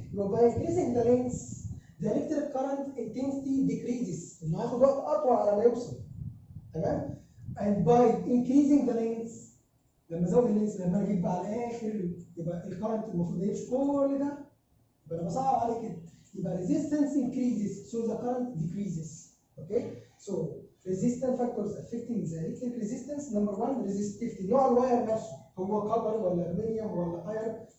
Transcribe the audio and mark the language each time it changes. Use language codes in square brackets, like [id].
[en] يبقى by increasing the length the electric current intensity decreases، [ar] انه هياخد وقت اطول على ما يوصل. تمام؟ [en] and by increasing the length [ar] لما ازود اللينس لما اجيب بقى على الاخر يبقى الكرنت المفروض يمشي كل ده، يبقى انا بصعب عليه كده. [en] يبقى resistance increases so the current decreases. Okay? So resistance factors affecting the electric resistance. Number one, resistivity. [ar] نوع الواير نفسه هو كبر ولا ألمنيوم ولا ايرون.